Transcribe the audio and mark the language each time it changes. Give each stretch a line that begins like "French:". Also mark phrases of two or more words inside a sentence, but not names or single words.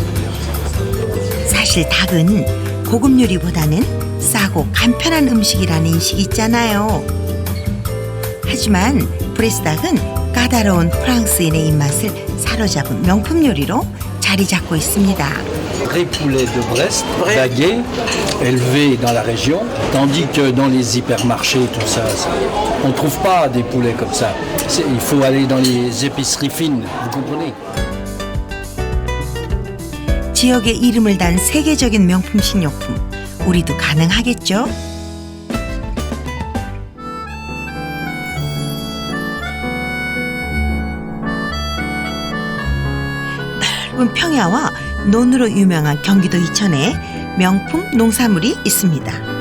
Korean: 사실 닭은 고급 요리보다는 싸고 간편한 음식이라는 인식이 있잖아요. 하지만 브레스닭은 까다로운 프랑스인의 입맛을 사로잡은 명품 요리로 자리 잡고 있습니다.
French: Vrai poulet de Brest, bagué, élevé dans la région, tandis que dans les hypermarchés, tout ça, on ne trouve pas des poulets comme ça. Il faut aller dans les épiceries fines, vous comprenez?
Korean: 지역의 이름을 단 세계적인 명품 식료품, 우리도 가능하겠죠? 넓은 평야와 논으로 유명한 경기도 이천에 명품 농산물이 있습니다.